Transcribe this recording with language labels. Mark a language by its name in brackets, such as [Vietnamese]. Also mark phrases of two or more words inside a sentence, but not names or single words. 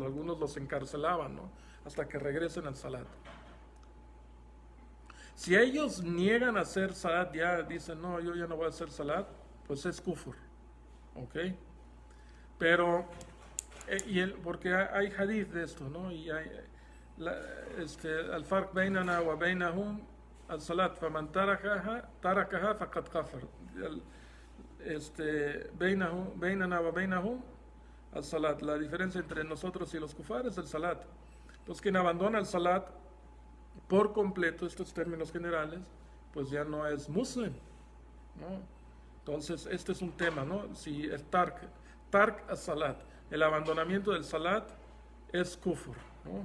[Spanish] Algunos los encarcelaban, ¿no?, hasta que regresen al salat. Si ellos niegan a hacer salat, ya dicen, no, yo ya no voy a hacer salat, pues es kufur, ¿ok? Pero, porque hay hadith de esto, ¿no? Y hay [Arabic] الفرق بيننا وبينهم الصلاة فمن تركها فقد كفر. بيننا وبينهم الصلاة. [Spanish] La diferencia entre nosotros y los kufar es el salat. Entonces, quien abandona el salat por completo, estos términos generales, pues ya no es muslim, ¿no? Entonces, este es un tema, ¿no? Si el [Arabic] ترك الصلاة, [Spanish] el abandonamiento del salat es kufur, ¿no?